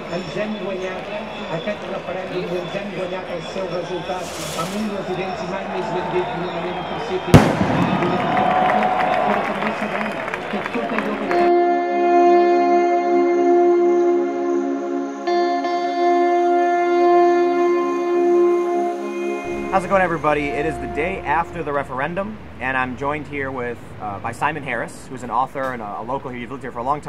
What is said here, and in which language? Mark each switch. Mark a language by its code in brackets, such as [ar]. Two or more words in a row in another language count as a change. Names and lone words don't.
[ca] ens hem guanyat aquest referèndum i ens hem guanyat el seu resultat amb un residents i mai més ben dit d'una manera pacífica, però també sabem que tot allò que... [en] How's it going, everybody? It is the day after the referendum, and I'm joined here with by Simon Harris, who's an author and a local here. You've lived here for a long time.